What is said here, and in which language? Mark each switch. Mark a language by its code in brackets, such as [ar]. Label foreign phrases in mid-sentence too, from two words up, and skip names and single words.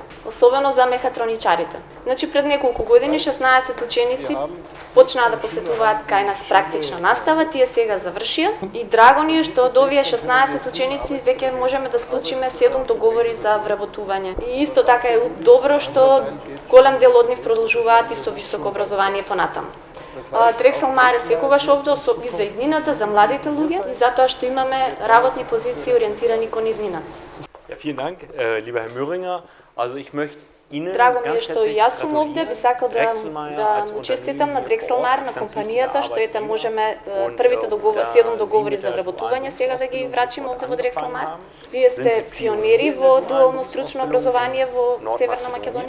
[mk] Особено за мехатроничарите. Значи пред неколку години 16 ученици почнаа да посетуваат кај нас практична настава, тие сега завршија и драго ни е што од овие 16 ученици веќе можеме да склучиме 7 договори за вработување. И исто така е добро што голем дел од нив продолжуваат и со високо образование понатаму. Дрекслер Мајер е секогаш овде и за иднината, за младите луѓе и затоа што имаме работни позиции ориентирани кон иднината. [de] Ja, vielen Dank, lieber Herr Möhringer. Also ich möchte [mk] Драго ми е што и јас сум овде, би сакал да му честитам на Дрекслер Мајер, на компанијата, што ете можеме првите 7 договори за вработување сега да ги врачиме овде во Дрекслер Мајер. Вие сте пионери во дуално стручно образование во Северна Македонија.